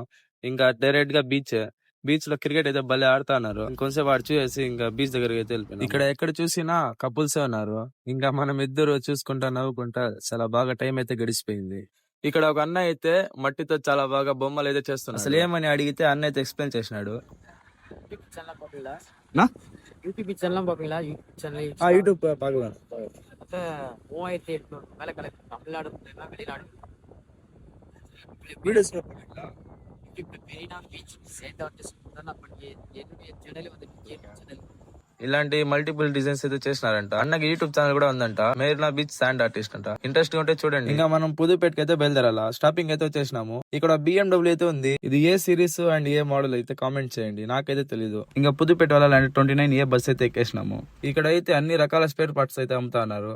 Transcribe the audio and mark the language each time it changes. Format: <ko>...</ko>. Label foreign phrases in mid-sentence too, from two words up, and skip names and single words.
<te>ఇంకా డైరెక్ట్ గా బీచ్ లో క్రికెట్ అయితే భలే ఆడుతున్నారు. ఇంకొంచెం ఆడు చూసి ఇంకా బీచ్ దగ్గరికి అయితే వెళ్ళిపోయినాం. ఇక్కడ ఎక్కడ చూసినా కపుల్సే ఉన్నారు. ఇంకా మనం ఇద్దరు చూసుకుంటా నవ్వుకుంటా చాలా బాగా టైం అయితే గడిచిపోయింది. ఇక్కడ ఒక అన్న అయితే మట్టితో చాలా బాగా బొమ్మలు అయితే చేస్తున్నాడు. అసలు ఏమని అడిగితే அண்ணன் అయితే எக்ஸ்பிளைன் చేసినాడు.</te> <ta>யூடியூப் சேனல் பாப்பீங்களா? நான் யூடியூப் சேனல்லாம் பாப்பீங்களா? யூடியூப் சேனல் யூடியூப் பார்க்கலாம். அப்போ 3800 மேலே கலெக்ட் தமிழ்நாடு எல்லாம் வெளிநாடு வீடியோஸ் யூடியூப்ல மெரினா பீச்</ta> <en>sand artist</en> <ta>தான் நான் பண்ணி என்னுடைய சேனல் வந்து சேனல்</ta> <te>ఇలాంటి</te> <en>multiple designs</en> <te>అయితే చేసినారంట. అన్నకి యూట్యూబ్ ఛానల్ కూడా ఉందంట. మెరీనా బీచ్</te> <en>sand artist</en> <te>అంట. ఇంట్రెస్ట్ ఉంటే చూడండి. ఇంకా మనం పుదుపేటకి అయితే బయలుదేరాలా. స్టాపింగ్ అయితే వచ్చేసినాము. ఇక్కడ BMW అయితే ఉంది. ఇది ఏ</te> <en>series and</en> <te>ఏ మోడల్ అయితే కామెంట్ చేయండి. నాకైతే తెలీదు. ఇంకా పుదుపేట వెళ్ళాలంటే 29A బస్ అయితే ఎక్కేసినాము. ఇక్కడ అయితే అన్ని రకాల</te> <en>spare parts</en> <te>అయితే అమ్ముతా ఉన్నారు.</te>